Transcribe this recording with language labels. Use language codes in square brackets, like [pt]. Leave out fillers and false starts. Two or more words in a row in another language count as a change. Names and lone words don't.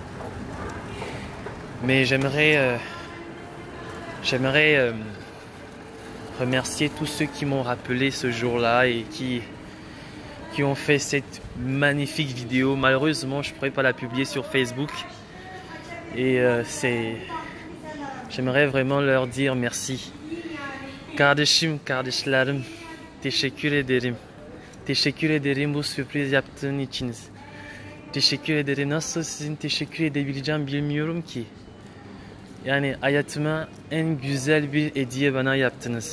[fr] Mais j'aimerais remercier tous ceux qui m'ont rappelé ce jour-là et qui ont fait cette magnifique vidéo. Malheureusement, je ne pourrais pas la publier sur Facebook. Et j'aimerais vraiment leur dire merci. [tr] Kardeşim, kardeşlerim, teşekkür ederim. Teşekkür ederim bu sürpriz yaptığın için. Teşekkür ederim. Nasıl sizin teşekkür edebileceğim bilmiyorum ki. Yani hayatıma en güzel bir hediye bana yaptınız.